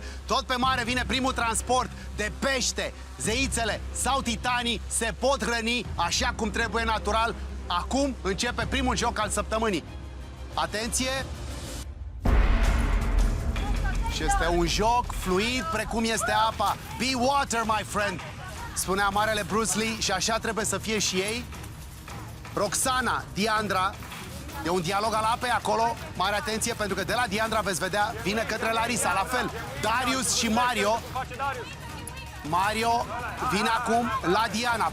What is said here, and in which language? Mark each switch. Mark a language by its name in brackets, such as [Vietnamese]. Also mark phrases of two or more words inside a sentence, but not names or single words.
[Romanian] Tot pe mare vine primul transport de pește. Zeițele sau titanii se pot hrăni așa cum trebuie natural. Acum începe primul joc al săptămânii. Atenție! Și este un joc fluid precum este apa. [English] Be water, my friend! [Romanian] Spunea marele Bruce Lee și așa trebuie să fie și ei. Roxana, Diandra, e un dialog al apei acolo. Mare atenție pentru că de la Diandra veți vedea vine către Larisa, la fel. Darius și Mario. Mario vine acum la Diana.